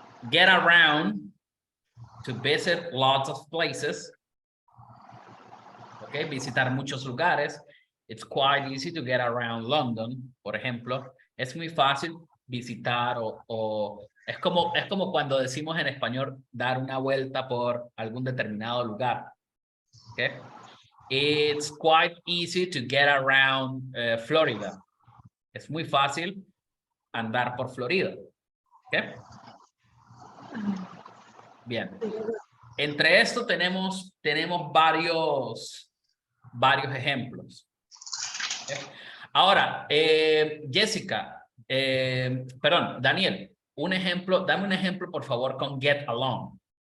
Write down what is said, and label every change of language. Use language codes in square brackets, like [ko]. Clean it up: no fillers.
[en] Get around, to visit lots of places, ¿ok? [es] Visitar muchos lugares. [en] It's quite easy to get around London, [es] por ejemplo. Es muy fácil visitar o es como cuando decimos en español dar una vuelta por algún determinado lugar. Okay. [en] It's quite easy to get around Florida. [es] Es muy fácil andar por Florida. Okay. Bien. Entre esto tenemos varios ejemplos. Okay. Ahora, Jessica, perdón, Daniel, dame un ejemplo por favor con get along.